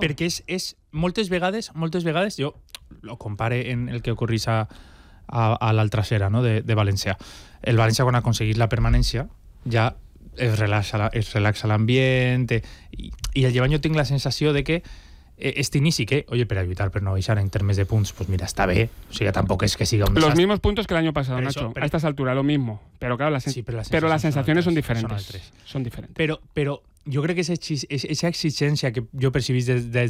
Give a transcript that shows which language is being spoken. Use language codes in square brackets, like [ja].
[es] Porque [ca] es moltes vegades, [es] yo lo compare en el que ocurrís a la trasera, ¿no? De Valencia. El Valencia, con conseguir la permanencia, ya es relaxa el ambiente. Y el Llevant, yo tengo la sensación de que [ca] Este inici que, oye, per a lluitar per no baixar en termes de punts, [es] pues mira, [ca] està bé. O sigui, tampoc és que siga un desastre. [es] Los mismos puntos que el año pasado, Nacho. Pero... A estas alturas, lo mismo. Pero claro, las sensaciones son diferentes. Son diferentes. Pero yo creo que esa exigencia que yo percibís desde el...